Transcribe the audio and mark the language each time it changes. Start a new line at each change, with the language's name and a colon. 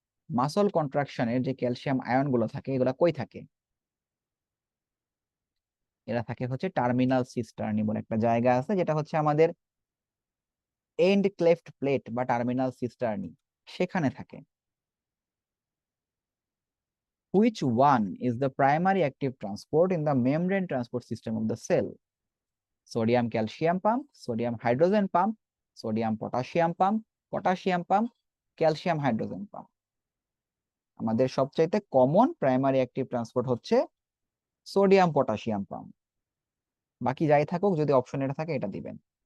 Bangla: Muscle কন্ট্রাকশনের যে calcium ion গুলো থাকে এগুলো কই থাকে? এরা থাকে হচ্ছে টার্মিনাল সিস্টার্নি বলে একটা জায়গা আছে, যেটা হচ্ছে আমাদের এন্ড ক্লেফট প্লেট বা টার্মিনাল সিস্টার্নি, সেখানে থাকে।
English: Which one is the primary active transport in the membrane transport system of the cell?
Bangla: Sodium calcium pump, sodium hydrogen pump, sodium potassium pump, potassium pump, calcium hydrogen pump. আমাদের সবচাইতে common primary active transport হচ্ছে sodium potassium pump. বাকি যাই থাকুক, যদি option এটা থাকে এটা দিবেন।